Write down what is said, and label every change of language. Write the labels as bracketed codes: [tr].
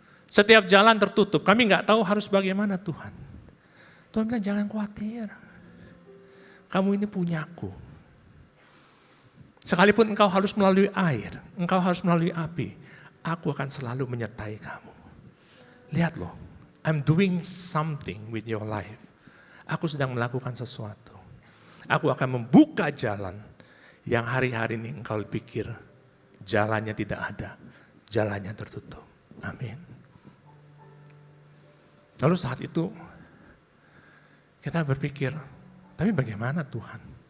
[id] Setiap jalan tertutup. Kami nggak tahu harus bagaimana Tuhan. Tuhan bilang jangan khawatir. Kamu ini punyaku. Sekalipun engkau harus melalui air, engkau harus melalui api, aku akan selalu menyertai kamu. Lihat loh, [en] I'm doing something with your life. [id] Aku sedang melakukan sesuatu. Aku akan membuka jalan yang hari-hari ini engkau pikir jalannya tidak ada, jalannya tertutup. Amin. Lalu saat itu kita berpikir, tapi bagaimana Tuhan?